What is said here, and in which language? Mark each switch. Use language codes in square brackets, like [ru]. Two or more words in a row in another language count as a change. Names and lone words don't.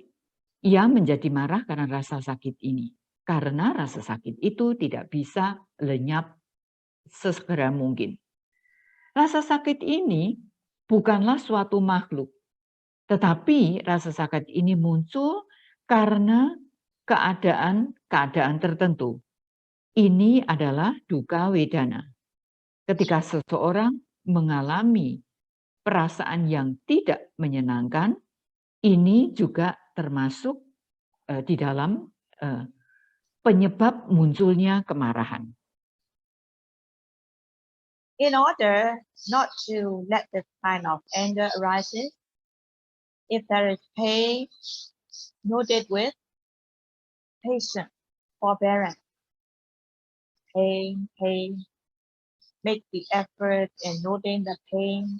[id] Ia menjadi marah karena rasa sakit ini. Karena rasa sakit itu tidak bisa lenyap sesegera mungkin. Rasa sakit ini bukanlah suatu makhluk, tetapi rasa sakit ini muncul karena keadaan tertentu. Ini adalah [pi] dukkha vedana. [id] Ketika seseorang mengalami perasaan yang tidak menyenangkan, ini juga termasuk di dalam penyebab munculnya kemarahan. [en] In order not to let this kind of anger arises, if there is pain, noted with patience, forbearance. Pain, make the effort in noting the pain.